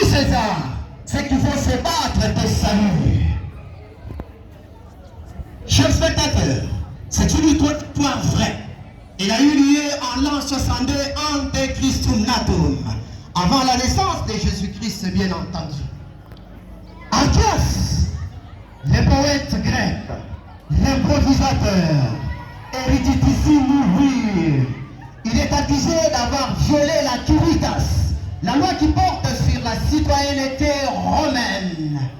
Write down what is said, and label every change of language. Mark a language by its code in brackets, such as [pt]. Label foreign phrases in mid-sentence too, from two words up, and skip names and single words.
[fr] César, c'est qu'il faut se battre pour salut. Chers spectateurs, c'est une histoire vraie. Il a eu lieu en l'an 62 [la] ante Christum natum, [fr] avant la naissance de Jésus-Christ, bien entendu. Archias, le poète grec, l'improvisateur, éruditissime, oui, il est accusé d'avoir violé la curitas, la loi qui porte sur la citoyenneté romaine.